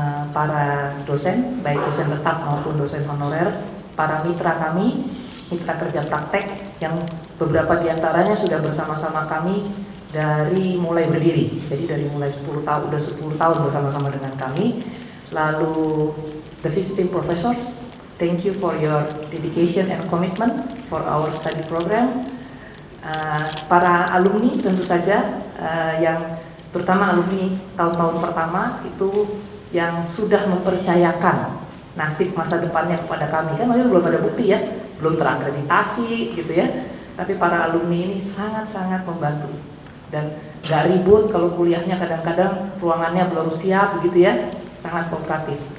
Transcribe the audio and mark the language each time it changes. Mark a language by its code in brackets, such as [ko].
[id] para dosen, baik dosen tetap maupun dosen honorer, para mitra kami, mitra kerja praktek yang beberapa diantaranya sudah bersama-sama kami dari mulai berdiri, jadi dari mulai 10 tahun, udah 10 tahun bersama-sama dengan kami. Lalu [en] the visiting professors, thank you for your dedication and commitment for our study program. [id] Para alumni tentu saja yang terutama alumni tahun-tahun pertama itu yang sudah mempercayakan nasib masa depannya kepada kami. Kan waktu itu belum ada bukti ya, belum terakreditasi gitu ya. Tapi para alumni ini sangat-sangat membantu dan gak ribut kalau kuliahnya kadang-kadang ruangannya belum siap begitu ya, sangat kooperatif.